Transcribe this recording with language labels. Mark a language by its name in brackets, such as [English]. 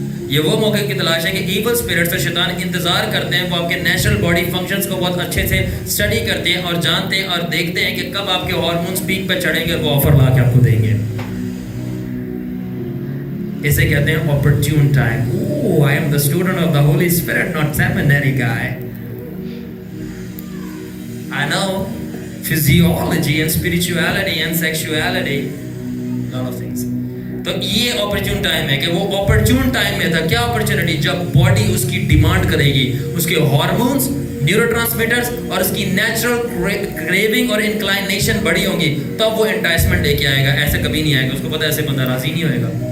[Hindi] ये वो मौके की तलाश है कि ईवल स्पिरिट्स और शैतान इंतज़ार करते हैं, वो आपके नेचुरल बॉडी फंक्शंस को बहुत अच्छे से स्टडी करते हैं और जानते हैं और देखते हैं कि कब आपके हार्मोन्स पीक पे चढ़ेंगे और वो ऑफर ला के आपको देंगे। इसे कहते हैं opportune time. [English] Oh, I am the student of the Holy Spirit, not seminary guy. I know physiology and spirituality and sexuality, lot of things. [Hindi] तो ये opportune time है कि वो opportune time में था। क्या opportunity? जब body उसकी डिमांड करेगी, उसके हार्मोन्स, न्यूरोट्रांसमीटर्स और उसकी नेचुरल क्रेविंग और इंक्लाइनेशन बड़ी होंगी, तब वो एंटाइसमेंट लेके आएगा। ऐसे कभी नहीं आएगा, उसको पता है ऐसे बंदा राजी नहीं होएगा।